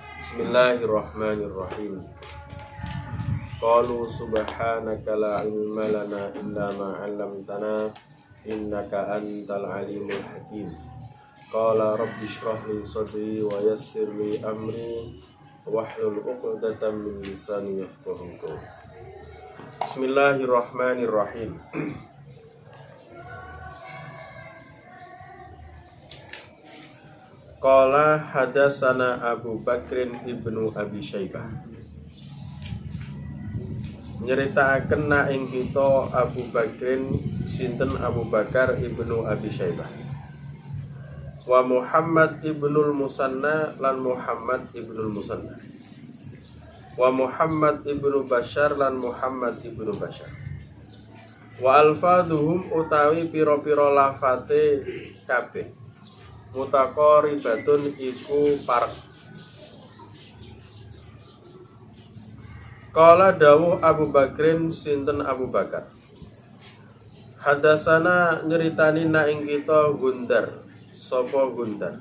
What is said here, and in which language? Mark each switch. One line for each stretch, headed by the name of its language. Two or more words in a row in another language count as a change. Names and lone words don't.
Arabic: Bismillahirrahmanirrahim. قالوا سبحانك لا علم لنا إلا ما علمتنا إنك أنت العليم الحكيم. قال رب اشرح لي صدري ويسر لي أمري واحلل عقدة من لساني يفقهوا قولي. Bismillahirrahmanirrahim. قال حدثنا أبو بكر بن أبي شيبة.
Javanese: Nyritakaken na ing kita Abu Bakrin sinten Abu Bakar ibnu Abi Syaibah. Wa Muhammad ibnul Musanna lan Muhammad ibnul Musanna. Wa Muhammad ibnu Bashar lan Muhammad ibnu Bashar.
Arabic: وألفاظهم
Javanese: utawi pira-pira lafate kabeh mutaqaribatun iku parek. Qala dawuh Abu Bakrin sinten Abu Bakar. Hadasana nyeritani na ing kita Gundar, sapa Gundar.